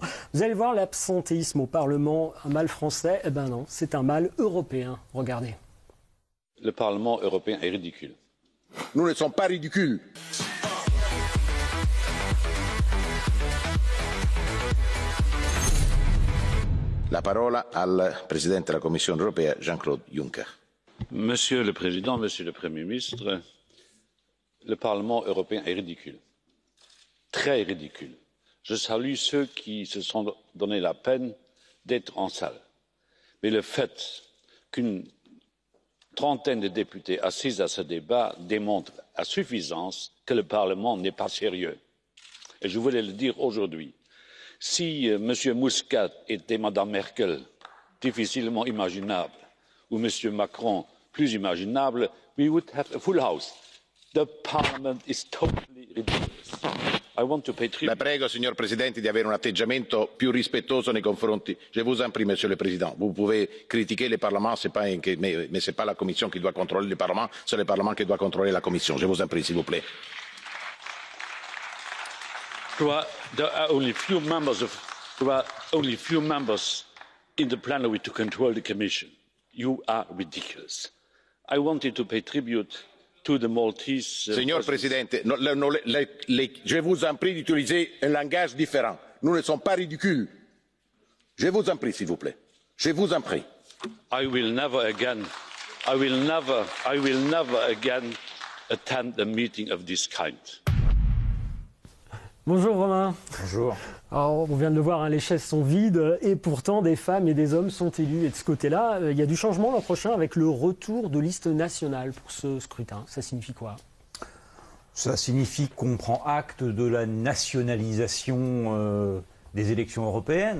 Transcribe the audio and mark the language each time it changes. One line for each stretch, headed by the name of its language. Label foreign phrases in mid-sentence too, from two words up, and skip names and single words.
French: Vous allez voir, l'absentéisme au Parlement, un mal français, eh ben non, c'est un mal européen. Regardez. Le Parlement européen est ridicule. Nous ne sommes pas ridicules.
Italian: La parola al Presidente della Commissione europea, Jean-Claude Juncker.
French: Monsieur le Président, Monsieur le Premier ministre, le Parlement européen est ridicule. Très ridicule. Je salue ceux qui se sont donné la peine d'être en salle. Mais le fait qu'une trentaine de députés assis à ce débat démontre à suffisance que le Parlement n'est pas sérieux. Et je voulais le dire aujourd'hui. Si M. Muscat était Mme Merkel, difficilement imaginable, ou M.
English: Macron,
French: plus imaginable,
English: we would have a full house. The Parliament is totally ridiculous. I want to pay tribute.
Italian: La prego, signor Presidente, di avere un atteggiamento più rispettoso nei confronti.
French: Je vous en prie, Monsieur le Président. Vous pouvez critiquer le Parlement, mais ce n'est pas la Commission qui doit contrôler le Parlement, c'est le Parlement qui doit contrôler la Commission. Je vous en prie, s'il vous plaît.
English: There are only few members in the plenary to control the Commission. You are ridiculous. I wanted to pay tribute to the Maltese.
Italian: Signor Presidente,
French: je vous en prie d'utiliser un langage différent. Nous ne sommes pas ridicules. Je vous en prie, s'il vous plaît. Je vous en prie.
English: I will never again attend a meeting of this kind.
French: Bonjour Romain. Bonjour. Alors, on vient de le voir, hein, les chaises sont vides et pourtant des femmes et des hommes sont élus. Et de ce côté-là, il y a du changement l'an prochain avec le retour de listes nationales pour ce scrutin. Ça signifie quoi ? Ça signifie qu'on prend acte de la nationalisation des élections européennes.